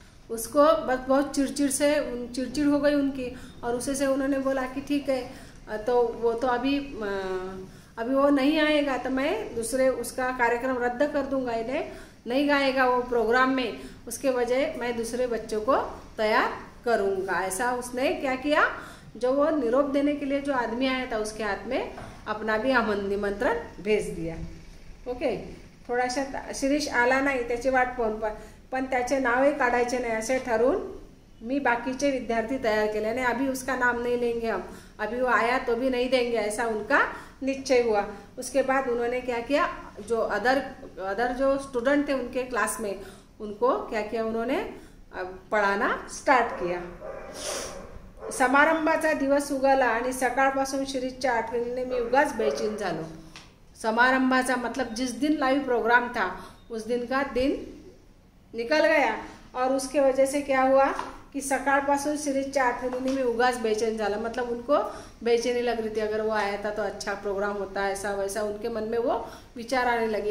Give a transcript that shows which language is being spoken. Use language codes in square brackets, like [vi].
[hi] उसको बस बहुत चिड़चिड़ हो गई उनकी, और उसे से उन्होंने बोला कि ठीक है तो वो तो अभी वो नहीं आएगा तो मैं दूसरे उसका कार्यक्रम रद्द कर दूंगा, इन्हें नहीं गाएगा वो प्रोग्राम में, उसके वजह मैं दूसरे बच्चों को तैयार करूंगा। ऐसा उसने क्या किया, जो वो निरोप देने के लिए जो आदमी आया था उसके हाथ में अपना भी निमंत्रण भेज दिया। [mr] ओके, थोडासा शिरीष आला नाही, त्याची वाट पाहून पण त्याचे नावही काढायचे नाही असे ठरवून मी बाकीचे विद्यार्थी तैयार केले, आणि [hi] अभी उसका नाम नहीं लेंगे हम, अभी वो आया तो भी नहीं देंगे, ऐसा उनका निश्चय हुआ। उसके बाद उन्होंने क्या किया, जो अदर जो स्टूडेंट थे उनके क्लास में, उनको क्या किया, उन्होंने पढ़ाना स्टार्ट किया। [mr] समारंभाचा दिवस उगवला आणि सकाळपासून शिरीषच्या आठवणीने मी उगाच बेचैन झालो। [hi] समारंभाचा मतलब जिस दिन लाइव प्रोग्राम था उस दिन का दिन निकल गया, और उसके वजह से क्या हुआ कि [mr] सकाळपासून शिरीषच्या आठवणीने मी उगाच बेचैन झाला, [hi] मतलब उनको बेचैनी लग रही थी, अगर वो आया था तो अच्छा प्रोग्राम होता, ऐसा वैसा उनके मन में वो विचार आने लगे।